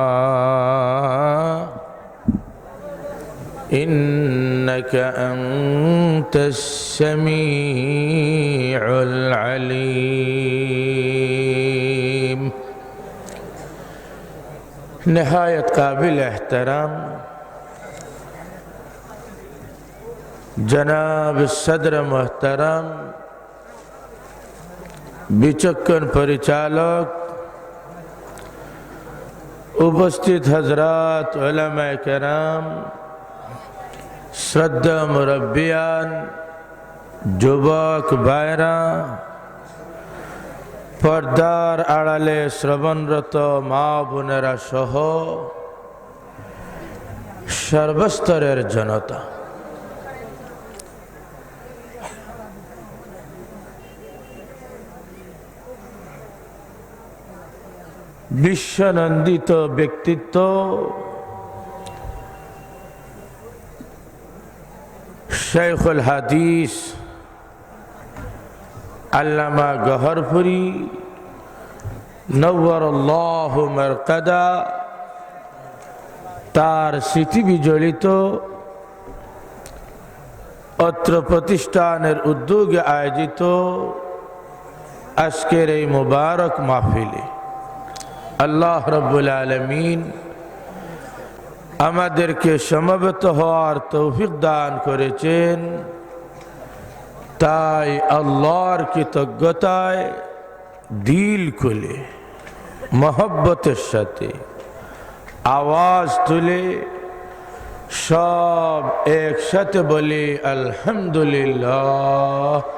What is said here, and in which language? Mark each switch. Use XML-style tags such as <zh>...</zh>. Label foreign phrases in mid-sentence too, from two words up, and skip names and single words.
<ar>إنك أنت السميع العليم</ar> <ur>نهاية قابل احترام</ur> <bn>জনাব সদর মোহতরম বিচক্ষণ পরিচালক উপস্থিত হজরাত উলামায়ে কেরাম শ্রদ্ধা মুরুব্বিয়ান যুবক ভাইরা পর্দার আড়ালে শ্রবণরত মা বোনেরা সহ সর্বস্তরের জনতা বিশ্বনন্দিত ব্যক্তিত্ব শায়খুল হাদীস আল্লামা গহরপুরী নাওওয়ারাল্লাহু মারকাদা তার স্মৃতি বিজড়িত অত্র প্রতিষ্ঠানের উদ্যোগে আয়োজিত আজকের এই মুবারক মাহফিলে আল্লাহ রাব্বুল আলামীন আমাদেরকে সমবেত হওয়ার তৌফিক দান করেছেন তাই আল্লাহর কৃতজ্ঞতায় দিল খুলে মহব্বতের সাথে আওয়াজ তুলে সব একসাথে বলি আলহামদুলিল্লাহ।</bn>